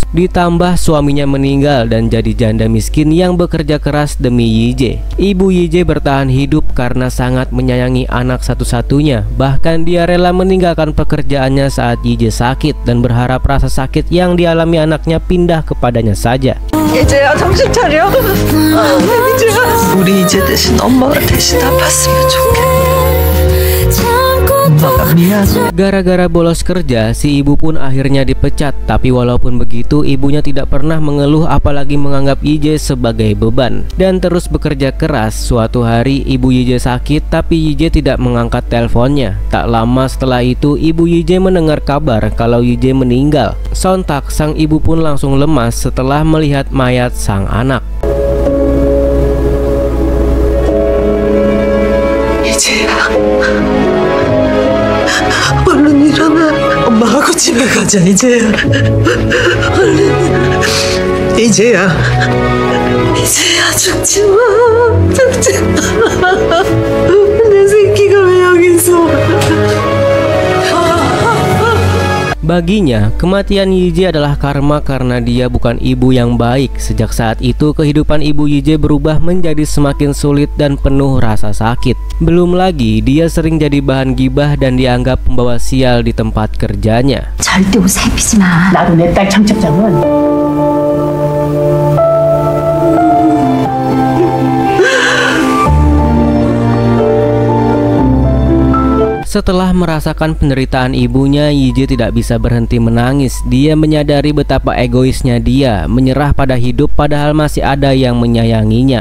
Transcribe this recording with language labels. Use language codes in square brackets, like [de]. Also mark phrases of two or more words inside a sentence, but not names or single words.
[id] Ditambah suaminya meninggal dan jadi janda miskin yang bekerja keras demi Yi-jae. Ibu Yi-jae bertahan hidup karena sangat menyayangi anak satu-satunya. Bahkan dia rela meninggalkan pekerjaannya saat Yi-jae sakit dan berharap rasa sakit yang dialami anaknya pindah kepadanya saja. [ko] 이제야 정신 차려. 우리 이제 대신 엄마가 대신 아팠으면 좋겠어. [id] Gara-gara bolos kerja, si ibu pun akhirnya dipecat. Tapi walaupun begitu, ibunya tidak pernah mengeluh apalagi menganggap Yi-jae sebagai beban, dan terus bekerja keras. Suatu hari ibu Yi-jae sakit, tapi Yi-jae tidak mengangkat teleponnya. Tak lama setelah itu, ibu Yi-jae mendengar kabar kalau Yi-jae meninggal. Sontak sang ibu pun langsung lemas setelah melihat mayat sang anak. [ko] 얼른 일어나. 엄마하고 집에 가자, 이제야. 얼른 이제야. 이제야 죽지 마. 죽지 마. 내 새끼가 왜 여기 있어? [id] Baginya, kematian Yi-jae adalah karma karena dia bukan ibu yang baik. Sejak saat itu, kehidupan ibu Yi-jae berubah menjadi semakin sulit dan penuh rasa sakit. Belum lagi, dia sering jadi bahan gibah dan dianggap pembawa sial di tempat kerjanya. [ko] 절대 옷 살피지 마. 나도 내 딸 청첩장은 [id] Setelah merasakan penderitaan ibunya, Yi-jae tidak bisa berhenti menangis. Dia menyadari betapa egoisnya dia, menyerah pada hidup padahal masih ada yang menyayanginya.